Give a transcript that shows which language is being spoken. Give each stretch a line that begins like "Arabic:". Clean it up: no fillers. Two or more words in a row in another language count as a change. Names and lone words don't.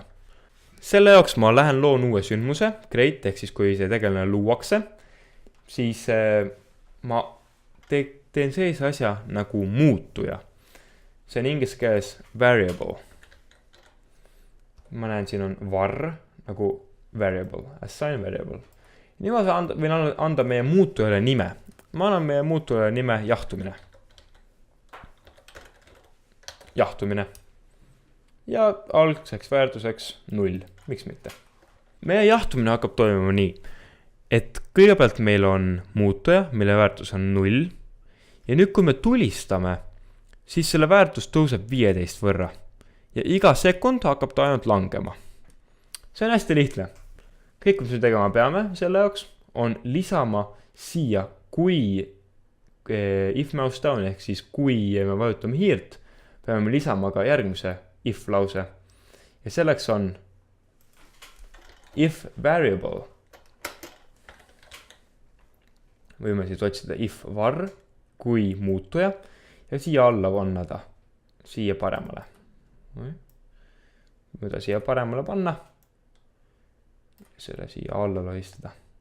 Estonian: Selle jaoks ma lähen loon uue sündmuse, create, ehk siis kui see tegelane luuakse, siis ma teen sellise asja nagu muutuja. See on inglise keeles variable. Ma näen, siin on var nagu variable,
English: assign variable.
Estonian: Nii ma võin anda meie muutujale nime. Ma annan meie muutujale nime jahtumine. jahtumine. Ja algseks väärtuseks 0, miks mitte. Meie jahtumine hakkab toimuma nii, et kõigepealt meil on muutuja, mille väärtus on 0. Ja nüüd, kui me tulistame, siis selle väärtus tõuseb 15 võrra. Ja iga sekund hakkab ta ainult langema. See on hästi lihtne. Kõik, mis me tegema peame selle jaoks, on lisama siia, kui
English: if mouse down,
Estonian: ehk siis kui me vajutame hiirt, peame lisama ka järgmise if lause. Ja selleks on
English: if variable.
Estonian: Võime siis otsida
English: if var,
Estonian: kui muutuja, ja siia alla panna ta, siia paremale. Võida siia paremale panna, selle siia alla lohistada.